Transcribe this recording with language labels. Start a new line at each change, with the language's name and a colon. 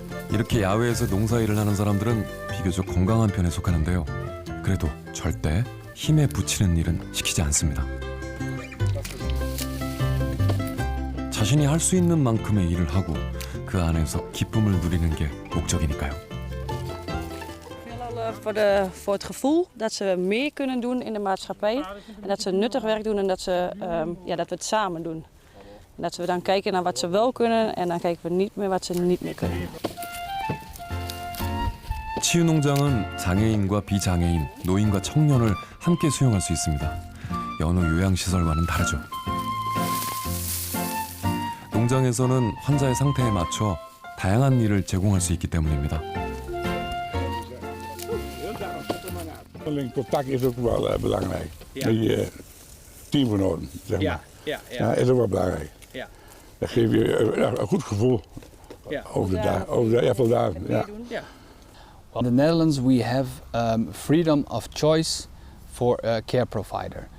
Korean: 이렇게 야외에서 농사일을 하는 사람들은 비교적 건강한 편에 속하는데요. 그래도 절대 힘에 부치는 일은 시키지 않습니다. 자신이 할 수 있는 만큼의 일을 하고 그 안에서 기쁨을 누리는 게 목적이니까요.
Dutch: Voor het gevoel dat ze meer kunnen doen in de maatschappij en dat ze nuttig werk doen en dat we het samen doen. En dat we dan kijken naar wat ze wel kunnen en dan kijken we niet meer wat ze niet meer kunnen.
Korean: 치유 농장은 장애인과 비장애인, 노인과 청년을 함께 수용할 수 있습니다. 여느 요양시설과는 다르죠. 농장에서는 환자의 상태에 맞춰 다양한 일을 제공할 수 있기 때문입니다.
Dutch: Contact is ook wel belangrijk. Met je teamgenoten, zeg maar. Ja, is ook wel belangrijk. Dat geeft je een goed gevoel over de aantal dagen.
English: In the Netherlands we have freedom of choice for a care provider.